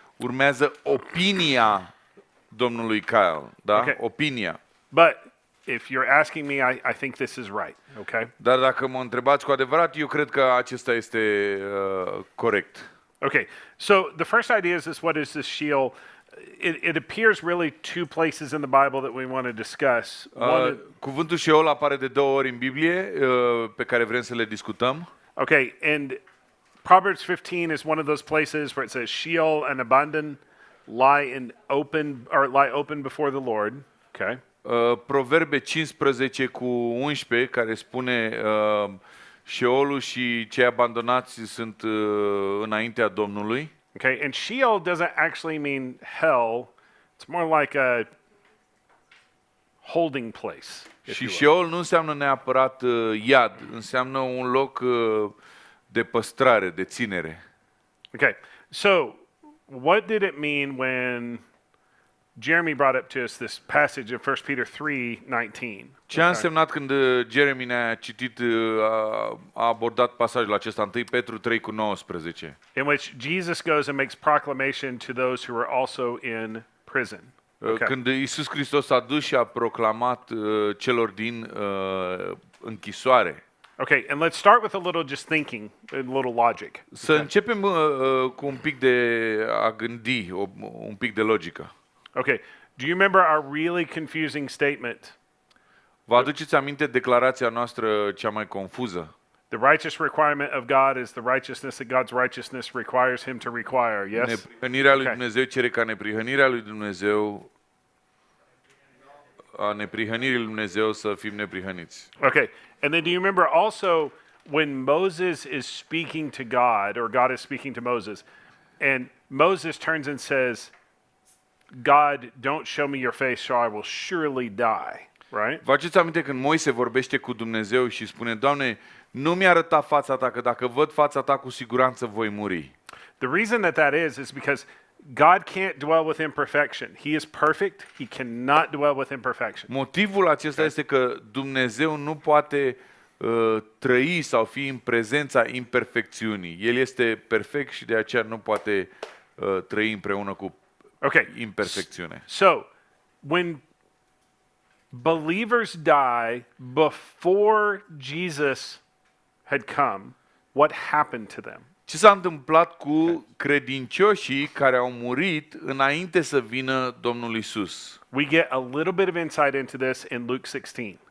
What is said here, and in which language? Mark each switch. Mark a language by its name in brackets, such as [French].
[Romanian] Urmează opinia domnului Kyle, da? [English] Okay. [Romanian] Opinia. [English] But if you're asking me, I think this is right. Okay. [Romanian] Dar dacă mă întrebați cu adevărat, eu cred că acesta este corect. [English] Okay, so the first idea is what is this Sheol? It appears really two places in the Bible that we want to discuss. [Romanian] Cuvântul Sheol apare de două ori în Biblie, pe care vrem să le discutăm. [English] Okay, and Proverbs 15 is one of those places where it says Sheol and Abandon lie open before the Lord. Okay. [Romanian] Proverbe 15 cu 11, care spune Sheolul și cei abandonați sunt înaintea Domnului. [English] Okay, and Sheol doesn't actually mean hell. It's more like a holding place. [Romanian] Și Sheol nu înseamnă neapărat iad, înseamnă un loc de păstrare, de ținere. [English] Okay, so what did it mean when Jeremy brought up to us this passage in 1 Peter 3:19? [Romanian] Ce a însemnat când Jeremy ne-a citit, a abordat pasajul acesta, 1 Petru 3:19? [English] In which Jesus goes and makes proclamation to those who are also in prison. Okay. [Romanian] Când Iisus Hristos a dus și a proclamat celor din închisoare. [English] Okay, and let's start with a little just thinking, a little logic. [Romanian] Să începem cu un pic de a gândi, un pic de logică. [English] Okay, do you remember our really confusing statement? [Romanian] Vă aduceți aminte declarația noastră cea mai confuză? [English] The righteous requirement of God is the righteousness that God's righteousness requires him to require. Yes? [Romanian] Neprihănirea lui Dumnezeu cere ca neprihănirea lui Dumnezeu, a neprihănirii lui Dumnezeu să fim neprihăniți. [English] Okay, and then do you remember also when Moses is speaking to God, or God is speaking to Moses, and Moses turns and says, God, don't show me your face, or I will surely die. Right? [Romanian] Vă aduceți aminte când Moise vorbește cu Dumnezeu și spune, Doamne, nu mi arăta fața ta, că dacă văd fața ta, cu siguranță voi muri. [English] The reason that is because God can't dwell with imperfection. He is perfect. He cannot dwell with imperfection. [Romanian] Motivul acesta este că Dumnezeu nu poate trăi sau fi în prezența imperfecțiunii. El este perfect și de aceea nu poate trăi împreună cu imperfecțiune. [English] So, when believers die before Jesus had come, what happened to them? [Romanian] Ce s-a întâmplat cu credincioșii care au murit înainte să vină Domnul Isus? [English] We get a little bit of insight into this in Luke 16.